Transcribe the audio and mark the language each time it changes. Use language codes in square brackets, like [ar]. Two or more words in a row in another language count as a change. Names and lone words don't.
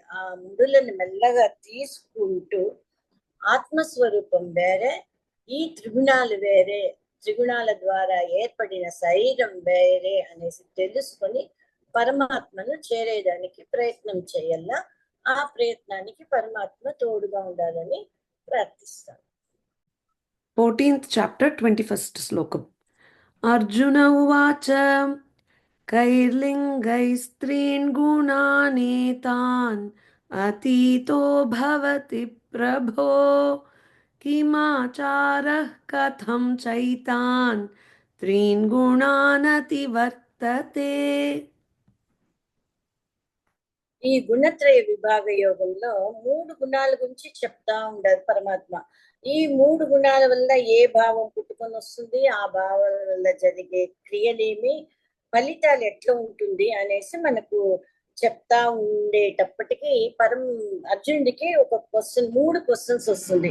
[te] ఆ ముడులను మెల్లగా తీసుకుంటూ ఆత్మస్వరూపం వేరే, ఈ త్రిగుణాలు వేరే, త్రిగుణాల ద్వారా ఏర్పడిన శరీరం వేరే అనేసి తెలుసుకొని పరమాత్మను చేరేదానికి ప్రయత్నం చేయాల. ఆ ప్రయత్నానికి పరమాత్మ తోడుగా ఉండాలని ప్రార్థిస్తాను. [en] 14th chapter 21st slokam. [sa] अर्जुन उवाच कैर्लिङ्गैस्त्रीन् गुणानेतान् अतीतो भवति प्रभो किमाचारः कथं चैतान् त्रीन् गुणानतिवर्तते. [te] ఈ గుణత్రయ విభాగ యోగంలో మూడు గుణాల గురించి చెప్తా ఉండదు పరమాత్మ. ఈ మూడు గుణాల వల్ల ఏ భావం పుట్టుకొని వస్తుంది, ఆ భావం వల్ల జరిగే క్రియలేమి, ఫలితాలు ఎట్లా ఉంటుంది అనేసి మనకు చెప్తా ఉండేటప్పటికీ అర్జునుడికి ఒక క్వశ్చన్, 3 క్వశ్చన్స్ వస్తుంది.